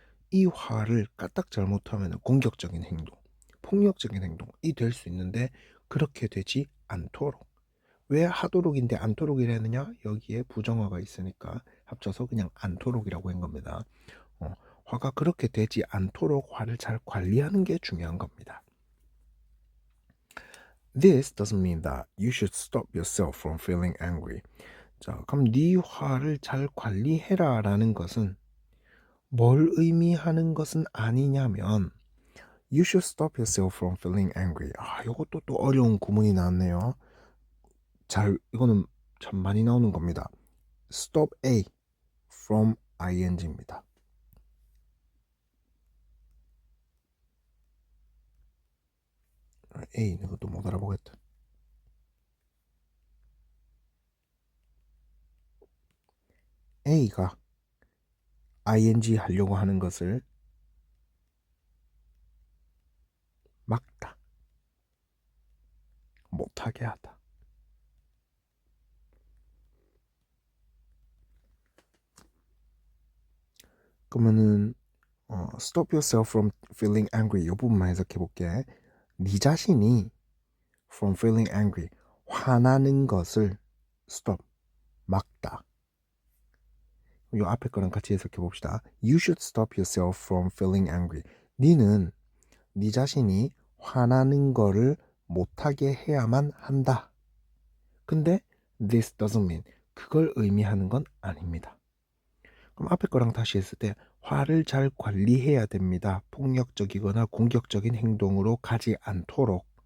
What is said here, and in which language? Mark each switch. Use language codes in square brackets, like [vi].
[ko] 이 화를 까딱 잘못하면 공격적인 행동, 폭력적인 행동이 될 수 있는데 그렇게 되지 않도록 왜 하도록인데 않도록이라느냐? 여기에 부정어가 있으니까 합쳐서 그냥 않도록이라고 한 겁니다. 화가 그렇게 되지 않도록 화를 잘 관리하는 게 중요한 겁니다. [en] This doesn't mean that you should stop yourself from feeling angry. [ko] 자, 그럼 네 화를 잘 관리해라 라는 것은 뭘 의미하는 것은 아니냐면 [en] You should stop yourself from feeling angry. [ko] 이것도 또 어려운 구문이 나왔네요. 이거는 참 많이 나오는 겁니다. Stop A from ing입니다. A 이것도 못 알아보겠다. A가 ing 하려고 하는 것을 막다, 못하게 하다. 그러면은 [en] stop yourself from feeling angry [ko] 이 부분만 해석해 볼게. 네 자신이 from feeling angry 화나는 것을 stop 막다. 이 앞에 거랑 같이 해석해 봅시다. [en] You should stop yourself from feeling angry. [ko] 니는 네 자신이 화나는 거를 못하게 해야만 한다. 근데 [en] this doesn't mean [ko] 그걸 의미하는 건 아닙니다. 그럼 앞에 거랑 다시 했을 때 화를 잘 관리해야 됩니다. 폭력적이거나 공격적인 행동으로 가지 않도록.